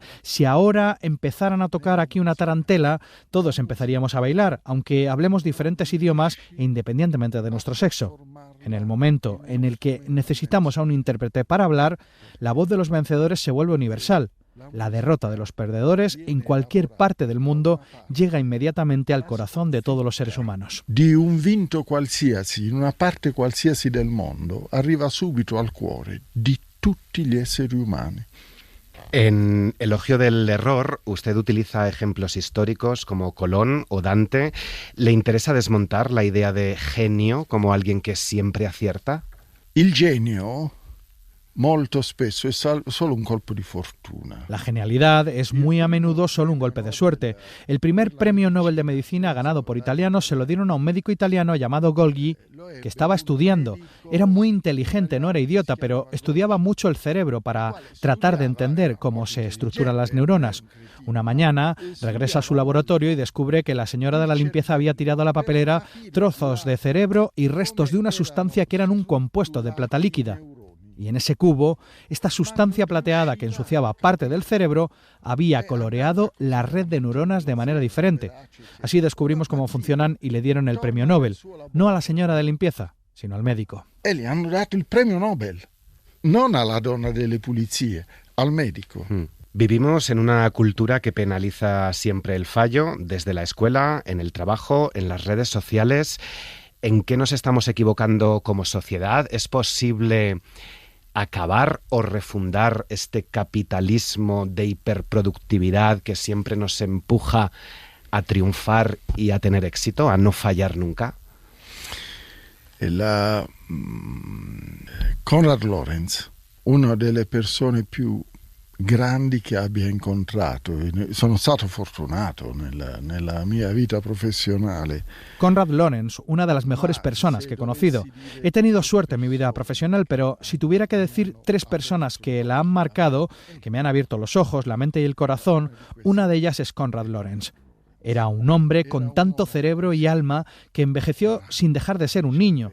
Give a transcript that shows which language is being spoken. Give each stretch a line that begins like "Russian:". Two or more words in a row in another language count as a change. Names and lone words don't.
Spanish: Si ahora empezaran a tocar aquí una tarantela, todos empezaríamos a bailar, aunque hablemos diferentes idiomas e independientemente de nuestro sexo. En el momento en el que necesitamos a un intérprete para hablar, la voz de los vencedores se vuelve universal. La derrota de los perdedores en cualquier parte del mundo llega inmediatamente al corazón de todos los seres humanos.
Italian: Di un vinto qualsiasi, in una parte qualsiasi del mondo, arriva subito al cuore di tutti gli esseri umani.
Spanish: En Elogio del error, usted utiliza ejemplos históricos como Colón o Dante. ¿Le interesa desmontar la idea de genio como alguien que siempre acierta?
Italian: Il genio molto spesso è solo un colpo di fortuna.
Spanish: La genialidad es muy a menudo solo un golpe de suerte. El primer premio Nobel de Medicina ganado por italianos se lo dieron a un médico italiano llamado Golgi, que estaba estudiando. Era muy inteligente, no era idiota, pero estudiaba mucho el cerebro para tratar de entender cómo se estructuran las neuronas. Una mañana regresa a su laboratorio y descubre que la señora de la limpieza había tirado a la papelera trozos de cerebro y restos de una sustancia que eran un compuesto de plata líquida. Y en ese cubo, esta sustancia plateada que ensuciaba parte del cerebro había coloreado la red de neuronas de manera diferente. Así descubrimos cómo funcionan y le dieron el premio Nobel, no a la señora de limpieza, sino al médico.
Italian: E le hanno dato il premio Nobel, non alla donna delle pulizie,
Spanish: al médico. Vivimos en una cultura que penaliza siempre el fallo, desde la escuela, en el trabajo, en las redes sociales. ¿En qué nos estamos equivocando como sociedad? ¿Es posible acabar o refundar este capitalismo de hiperproductividad que siempre nos empuja a triunfar y a tener éxito, a no fallar nunca?
Italian: Konrad Lorenz, una delle persone più grandi che abbia incontrato. Sono stato fortunato nella mia vita professionale.
Spanish: Konrad Lorenz, una de las mejores personas que he conocido. He tenido suerte en mi vida profesional, pero si tuviera que decir 3 personas que la han marcado, que me han abierto los ojos, la mente y el corazón, una de ellas es Konrad Lorenz. Era un hombre con tanto cerebro y alma que envejeció sin dejar de ser un niño.